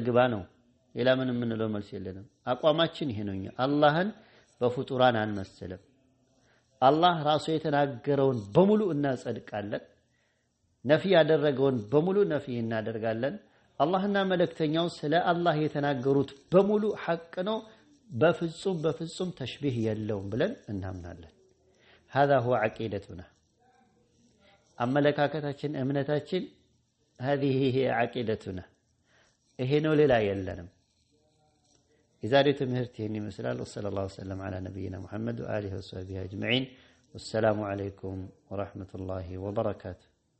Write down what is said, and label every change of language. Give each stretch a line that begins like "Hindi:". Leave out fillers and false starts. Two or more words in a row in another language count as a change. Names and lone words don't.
Amharic: ግባ ነው ሌላ ምንም ምንለው መልስ የለንም አቋማችን ይሄ ነውኛ አላህን በፍጡራን አንመስልም አላህ ራሱ የተናገረውን በሙሉ እናጸድቃለን ነፊ ያደረገውን በሙሉ ነፊ እናደርጋለን አላህና መልእክተኛው ስለ አላህ የተናገሩት በሙሉ ሐቅ ነው በፍጹም ተሽቢህ የለውም ብለን እናምናለን
Arabic: هذا هو عقيدتنا
Amharic: አመለካከታችን እምነታችን
Arabic: هذه هي عقيدتنا
Amharic: ይሄ ነው ሌላ የለንም የዛሬው ትምህርት ይህን ይመስላል።
Arabic: وصلى الله وسلم على نبينا محمد وعلى آله وصحبه أجمعين. والسلام عليكم ورحمة الله وبركاته።